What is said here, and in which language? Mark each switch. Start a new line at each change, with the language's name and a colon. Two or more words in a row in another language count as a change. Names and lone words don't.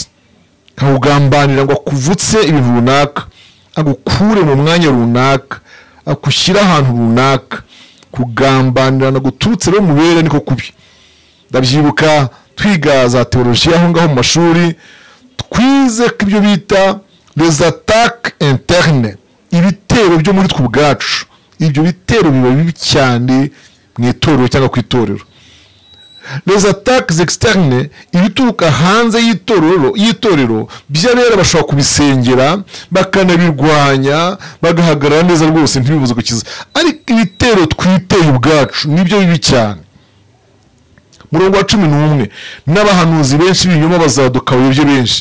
Kinyarwanda: Kugambanira ngo akuvutse ibintu runaka, agukure mu mwanya runaka, akushyira ahantu runaka. Kugambanirana guturutse rero mubere niko kubi. Ndabyibuka twiga za teologiya aho ngaho mu mashuri, twize ko ibyo bita
French: les attaques internes,
Kinyarwanda: ibitero byo muri twe ubwacu. Ibyo bitero biba bibi cyane mu itorero cyangwa ku itorero.
French: Les attaques externes,
Kinyarwanda: ibituruka hanze y'itorero by'abera bashobora kubisengera bakanabirwanya bagahagarara neza rwose ntibibuze gukiza. Ariko ibitero twiteye ubwacu nibyo bibi cyane. Murongo wa 11, n'abahanuzi benshi b'ibinyoma bazaduka bayobye benshi.